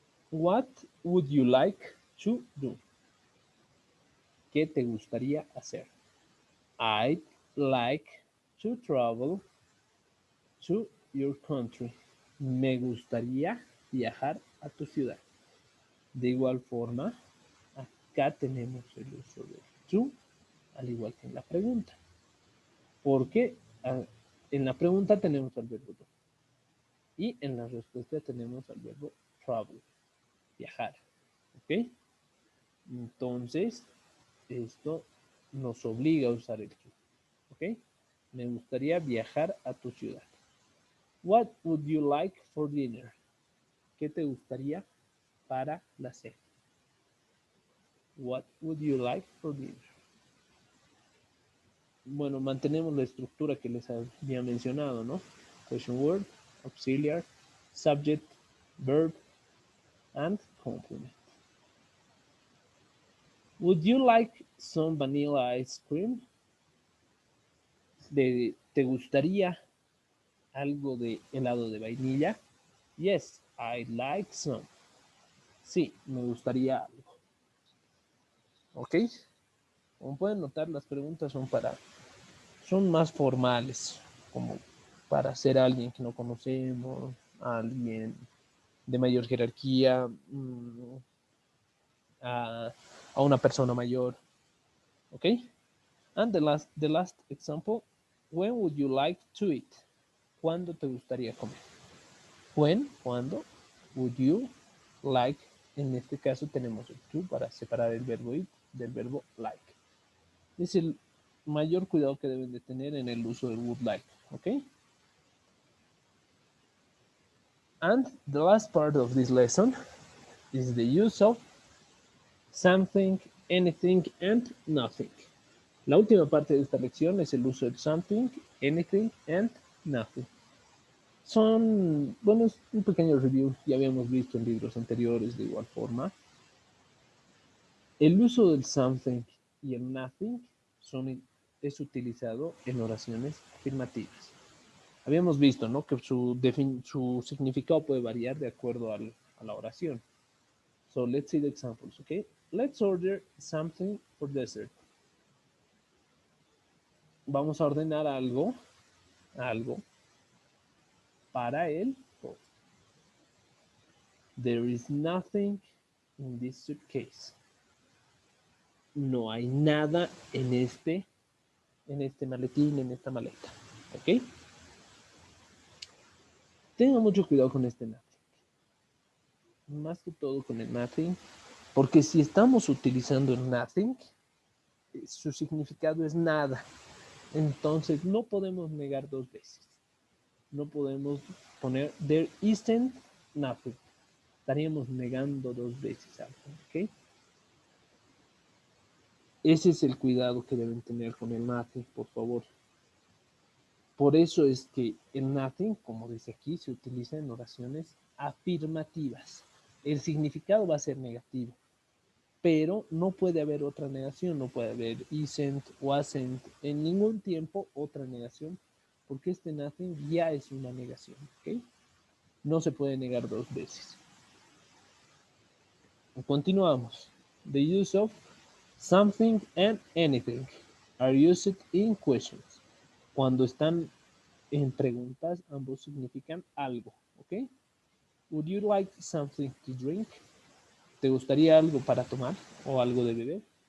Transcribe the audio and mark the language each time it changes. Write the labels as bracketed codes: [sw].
[en] What would you like to do? [es] ¿Qué te gustaría hacer? [en] I'd like to travel to your country. [es] Me gustaría viajar a tu ciudad. De igual forma, acá tenemos el uso de to, al igual que en la pregunta. Porque en la pregunta tenemos al verbo do. Y en la respuesta tenemos al verbo travel, viajar. ¿Ok? Entonces, esto nos obliga a usar el to. ¿Ok? Me gustaría viajar a tu ciudad. [en] What would you like for dinner? [es] ¿Qué te gustaría para la cena? [en] What would you like for dinner? [es] Bueno, mantenemos la estructura que les había mencionado, ¿no? [en] Question word, auxiliar, subject, verb, and complement. Would you like some vanilla ice cream? [es] ¿Te gustaría algo de helado de vainilla? [en] Yes, I'd like some. [es] Sí, me gustaría algo. ¿Ok? Como pueden notar, las preguntas son más formales, como para ser alguien que no conocemos, alguien de mayor jerarquía, a una persona mayor. ¿Ok? [en] And the last example, when would you like to eat? [es] ¿Cuándo te gustaría comer? When, ¿cuándo? [en] Would you like? [es] En este caso tenemos el to para separar el verbo eat del verbo like. Es el mayor cuidado que deben de tener en el uso del would like. ¿Ok? [en] And the last part of this lesson is the use of something, anything, and nothing. [es] La última parte de esta lección es el uso de something, anything, and nothing. Son, bueno, es un pequeño review, ya habíamos visto en libros anteriores de igual forma. El uso del something y el nothing es utilizado en oraciones afirmativas. Habíamos visto, ¿no?, que su significado puede variar de acuerdo a la oración. [en] So let's see the examples, okay? Let's order something for dessert. [es] Vamos a ordenar algo para el postre. [en] There is nothing in this suitcase. [es] No hay nada en este maletín, en esta maleta. ¿Ok? Tengan mucho cuidado con este nothing. Más que todo con el nothing, porque si estamos utilizando el nothing, su significado es nada. Entonces no podemos negar dos veces. No podemos poner [en] there isn't nothing. [es] Estaríamos negando dos veces algo, ¿ok? Ese es el cuidado que deben tener con el nothing, por favor. Por eso es que el nothing, como dice aquí, se utiliza en oraciones afirmativas. El significado va a ser negativo, pero no puede haber otra negación, no puede haber isn't, wasn't, en ningún tiempo otra negación, porque este nothing ya es una negación, ¿ok? No se puede negar dos veces. Continuamos. [en] The use of something and anything are used in questions. [es] Cuando están en preguntas, ambos significan algo, ¿ok? [en] Would you like something to drink? [es] ¿Te gustaría algo para tomar o algo de beber?